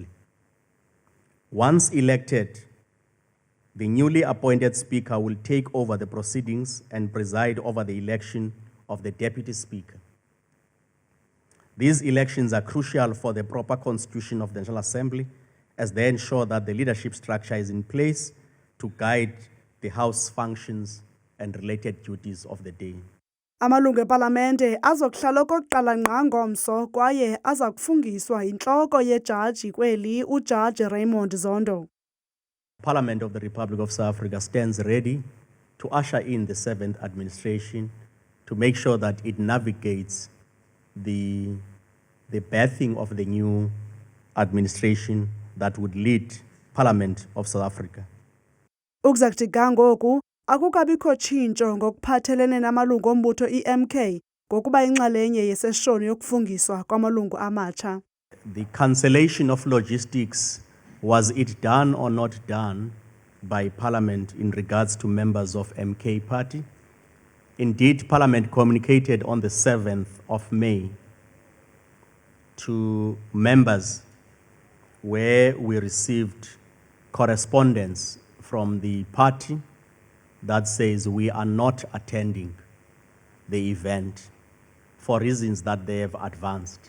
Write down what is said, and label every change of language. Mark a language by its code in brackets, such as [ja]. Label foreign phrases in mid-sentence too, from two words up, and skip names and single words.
[en] Once elected, the newly appointed Speaker will take over the proceedings and preside over the election of the Deputy Speaker. These elections are crucial for the proper constitution of the National Assembly, as they ensure that the leadership structure is in place to guide the House functions and related duties of the day. [xh] Amalungu epalamente azokuhlala okokuqala ngqa ngomso kwaye aza kufungiswa yintloko yejaji kweli uJaji Raymond Zondo. [en] Parliament of the Republic of South Africa stands ready to usher in the 7th administration to make sure that it navigates the birthing of the new administration that would lead Parliament of South Africa. [xh] Ukuzakuthi ngoku akukabikho tshintsho ngokuphathelene namalungu ombutho iMK ngokuba inxalenye yeseshoni yokufungiswa kwamalungu amatsha. [en] The cancellation of logistics, was it done or not done by Parliament in regards to members of MK Party? Indeed, Parliament communicated on the 7th of May to members where we received correspondence from the party that says we are not attending the event for reasons that they have advanced.